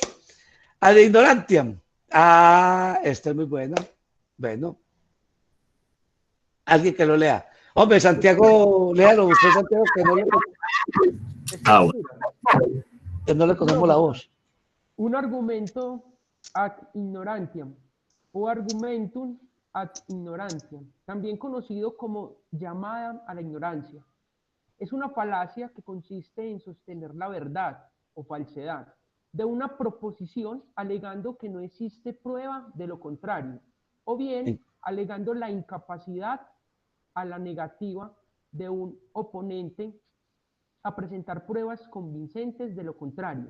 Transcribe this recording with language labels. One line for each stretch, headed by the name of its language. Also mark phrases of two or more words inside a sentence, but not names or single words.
Latin: Ad ignorantiam.
Spanish: Esta es muy buena. Bueno, alguien que lo lea. Hombre, Santiago, léalo usted, Santiago, que no le conocemos la voz. Un argumento
Latin: ad ignorantiam
Spanish: o
Latin: argumentum ad ignorantiam,
Spanish: también conocido como llamada a la ignorancia. Es una falacia que consiste en sostener la verdad o falsedad de una proposición alegando que no existe prueba de lo contrario, o bien alegando la incapacidad a la negativa de un oponente a presentar pruebas convincentes de lo contrario.